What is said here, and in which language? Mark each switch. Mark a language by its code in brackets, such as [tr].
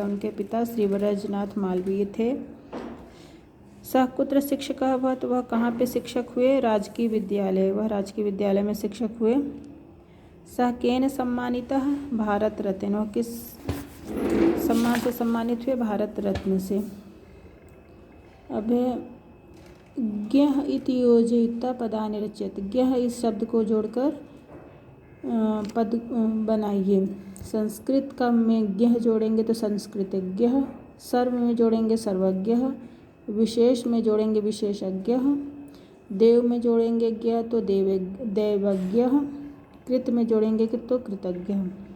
[hi] उनके पिता श्री ब्रजनाथ मालवीय थे। [sa] सह कुत्र शिक्षकः अभवत्? [hi] वह कहाँ पे शिक्षक हुए? राजकीय विद्यालय। वह राजकीय विद्यालय में शिक्षक हुए। [sa] सह केन सम्मानितः? [hi] भारत रत्न। वह किस सम्मान से सम्मानित हुए? भारत रत्न से। [sa] अब ज्ञः इति योजयित्वा पदानि रचयत्। [hi] ज्ञः इस शब्द को जोड़कर पद बनाइए। संस्कृत का में ज्ञः जोड़ेंगे तो संस्कृतज्ञः, सर्व में जोड़ेंगे सर्वज्ञः, विशेष में जोड़ेंगे विशेषज्ञः, देव में जोड़ेंगे ज्ञ तो दैवज्ञः, कृत में जोड़ेंगे कृत तो कृतज्ञः।